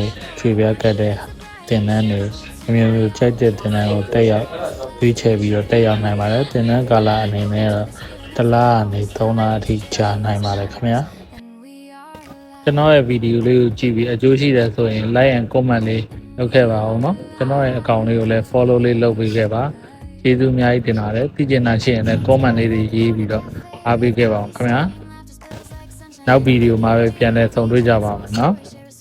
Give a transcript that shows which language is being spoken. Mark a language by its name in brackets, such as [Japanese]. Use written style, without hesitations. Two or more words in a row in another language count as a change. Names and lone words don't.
[Burmese] ခြေပြကတ်တဲ့သင်တန်းတွေအမျိုးမျိုးကြိုက်တဲ့သင်တန်းကိုတက်ရောက်ရွေးချယ်ပြီးတော့တက်ရောက်နိုင်ပါတယ်သင်တန်းကာလအနေနဲ့တော့တစ်လကနေ3လအထိကြာနိုင်ပါတယ်ခင်ဗျာကျွန်တော်ရဲ့ဗီဒီယိုလေးကိုကြည့်ပြီးအကျိုးရှိတယ်ဆိုရင် [English] like and comment [Burmese] လေးလုပ်ခဲ့ပါအောင်เนาะကျွန်တော်ရဲ့ account လေးကိုလည်း follow လေးလုပ်ပေးခဲ့ပါကျေးဇူးအများကြီးတင်ပါတယ်သိချင်တာရှိရင်လည်း comment လေးတွေရေးပြီးတော့အားပေးခဲ့ပါအောင်ခင်ဗျာနောက်ဗီဒီယိုမှာပဲပြန်လည်ဆုံတွေ့ကြပါမယ်เนาะ